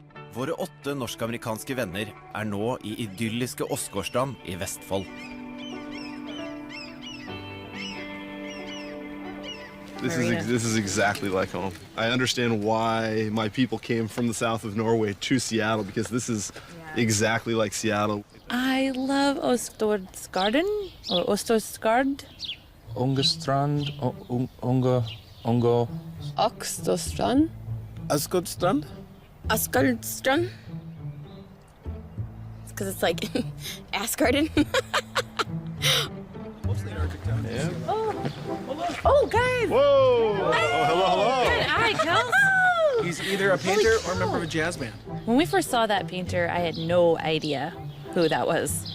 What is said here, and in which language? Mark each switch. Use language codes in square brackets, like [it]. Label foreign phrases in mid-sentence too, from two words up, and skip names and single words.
[no] Våre 8 norsk-amerikanske venner nå I idylliske Åsgårdstrand I Vestfold. [en] This is exactly like home. I understand why my people came from the south of Norway to Seattle because this is exactly like Seattle. I love Åsgårdsgarden or Åsgårdsgard. Ungestrand, Ungo. Åsgårdstrand. Åsgårdstrand? Åsgårdstrand. It's because it's like ass garden. Oh, guys! Whoa! Oh, hello. Good eye, Kels. He's either a painter or a member of a jazz band. When we first saw that painter, I had no idea who that was.